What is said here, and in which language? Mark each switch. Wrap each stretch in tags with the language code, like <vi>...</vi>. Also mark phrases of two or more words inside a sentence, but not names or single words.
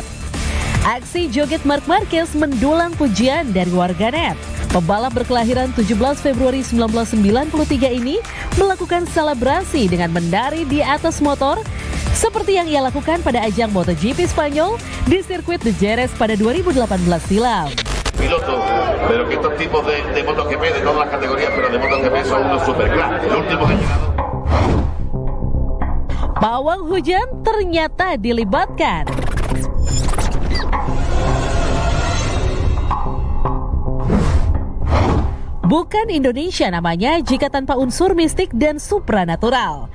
<id>Aksi joget Marc Marquez mendulang pujian dari warganet. Pebalap berkelahiran 17 Februari 1993 ini melakukan selebrasi dengan menari di atas motor seperti yang ia lakukan pada ajang MotoGP Spanyol di sirkuit de Jerez pada 2018 silam.</id> <es>Piloto, pero que estos tipos de MotoGP de todas las categorías, pero de MotoGP son unos superclass. El último que ha llegado.</es> <id>Pawang hujan ternyata dilibatkan. Bukan Indonesia namanya jika tanpa unsur mistik dan supranatural.</id>